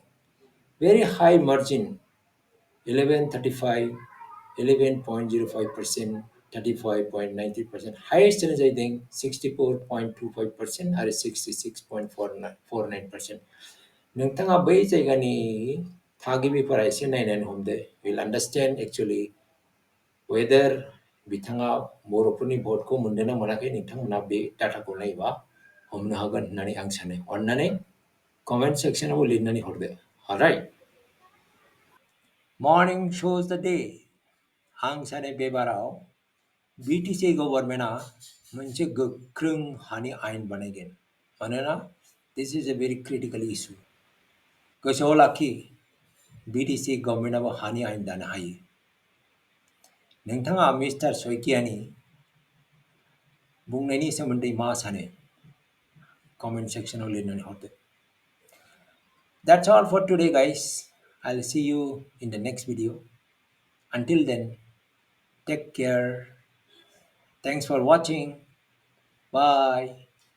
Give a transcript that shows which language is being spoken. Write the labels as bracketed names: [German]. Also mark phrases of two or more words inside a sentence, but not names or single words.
[English] very high margin 11.35, 11.05%, 35.93%. [Bodo] हाइएस्टआनो जाहैदों 64.25% आरो 66.49%. नोंथाङा बै जायगानि थागिबिफोरा एसे नायनानै हमदो. [English] You'll understand actually whether [Bodo] बिथाङा बर'फोरनि भटखौ मोनदों ना मोनाखै. नोंथांमोना बे डाटाखौ नायोबा हमनो हागोन होननानै आं सानो. अन्नानै कमेन्ट सेक्सनाव लिरनानै हरदो. [English] Alright. Morning shows the day. [Bodo] आं सानो बे बाराव BTC गभर्नमेन्टआ मोनसे गोख्रों हानि आयेन बानायगोन. [English] मानोना this is a very critical issue. [Bodo] गोसोआव लाखि BTC गभर्नमेन्टआबो हानि आयेन दानो हायो. नोंथाङा मिस्टार सयकियानि बुंनायनि सोमोन्दै मा सानो? कमेन्ट सेक्सनाव लिरनानै हरदो. [English] That's all for today, guys. I'll see you in the next video. Until then, take care. Thanks for watching. Bye.